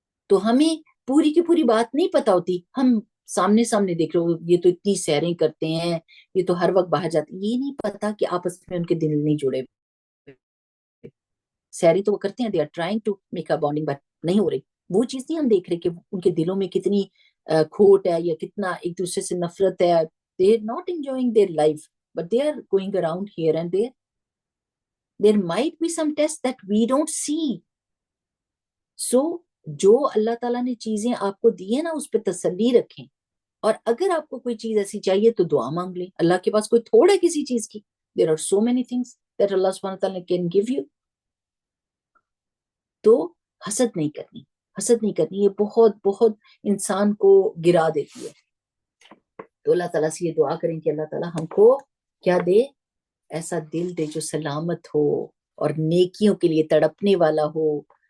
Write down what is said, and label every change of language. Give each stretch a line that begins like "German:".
Urdu: تو ہمیں پوری کی پوری بات نہیں پتا ہوتی, ہم سامنے دیکھ رہے ہو یہ تو اتنی سیریں کرتے ہیں, یہ تو ہر وقت باہر جاتے ہیں, یہ نہیں پتا کہ آپس میں ان کے دل نہیں جڑے. سیریں تو وہ کرتے ہیں,
English: they are trying to make a bonding but
Urdu: نہیں ہو رہی. وہ چیز نہیں ہم دیکھ رہے کہ ان کے دلوں میں کتنی کھوٹ ہے, یا کتنا ایک دوسرے سے نفرت ہے.
English: they are not enjoying their life but they are going around here and there. There might be some tests that we don't see.
Urdu: So جو اللہ تعالیٰ نے چیزیں آپ کو دی ہیں نا, اس پہ تسلی رکھیں. اور اگر آپ کو کوئی چیز ایسی چاہیے تو دعا مانگ لیں. اللہ کے پاس کوئی تھوڑا ہے کسی چیز کی.
English: There are so many things that Allah subhanahu wa ta'ala can give you.
Urdu: تو حسد نہیں کرنی, حسد نہیں کرنی, یہ بہت بہت انسان کو گرا دیتی ہے. تو اللہ تعالیٰ سے یہ دعا کریں کہ اللہ تعالیٰ ہم کو کیا دے, ایسا دل دے جو سلامت ہو اور نیکیوں کے لیے تڑپنے والا ہو.